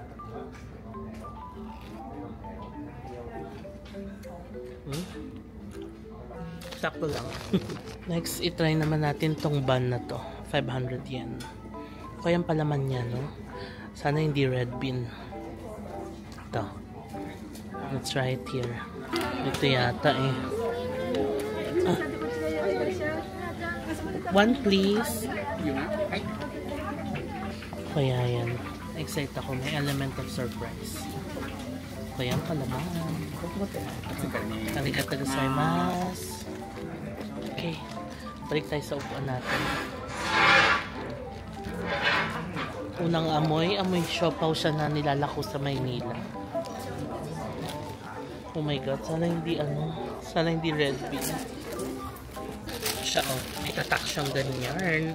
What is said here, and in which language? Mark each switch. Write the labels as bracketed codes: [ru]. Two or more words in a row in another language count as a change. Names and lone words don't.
[tl] Sakto lang. Next, itry naman natin tong bun na to. 500 yen. Kaya yung palaman niya, no? Sana hindi [en] red bean. [tl] Ito. [en] Let's try it here. [tl] Ito yata eh. [en] One please. [tl] Kaya yan. Excited ako. May [en] element of surprise. [tl] Kaya yung palaman. [ja] ありがとうございます. [tl] Okay. Balik tayo sa upuan natin. Unang amoy siopaw siya na nilalako sa Maynila. [en] Oh my god, [tl] sana hindi [en] red bean. [tl] Siya, oh, may tatak siyang ganyan.